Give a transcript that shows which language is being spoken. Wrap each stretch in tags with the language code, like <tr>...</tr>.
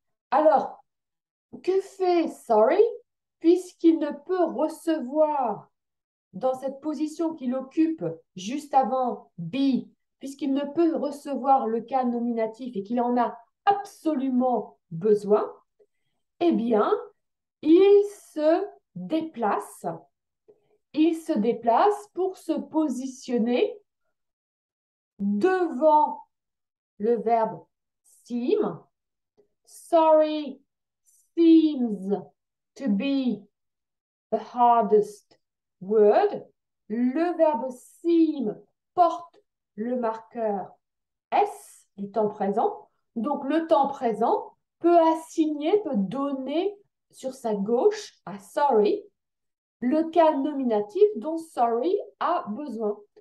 <fr>Alors, que fait sorry puisqu'il ne peut recevoir dans cette position qu'il occupe juste avant be, puisqu'il ne peut recevoir le cas nominatif et qu'il en a absolument besoin, eh bien, il se déplace. Il se déplace pour se positionner devant le verbe seem.</fr> <en>Sorry seems to be the hardest word.</en> <fr>Le verbe seem porte le marqueur S du temps présent. Donc, le temps présent peut assigner, peut donner sur sa gauche à sorry le cas nominatif dont sorry a besoin.</fr>